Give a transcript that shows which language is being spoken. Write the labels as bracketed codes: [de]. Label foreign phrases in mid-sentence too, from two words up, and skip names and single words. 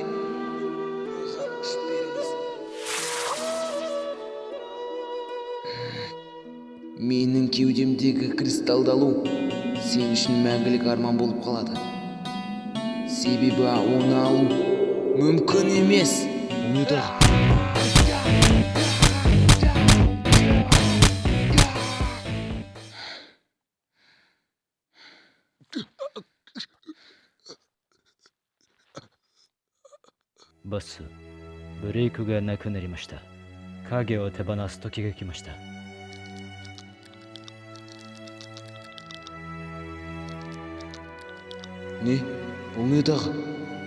[kk] Маған күш беріңіз. Менің кеудемдегі кристалды алу сен үшін мәңгілік арман болып қалады. Себебі оны алу мүмкін емес. Неді? [ja] ボス、ブレイクがなくなりました。影を手放す時が来ました。 [kk] Не? Бұл не дағы?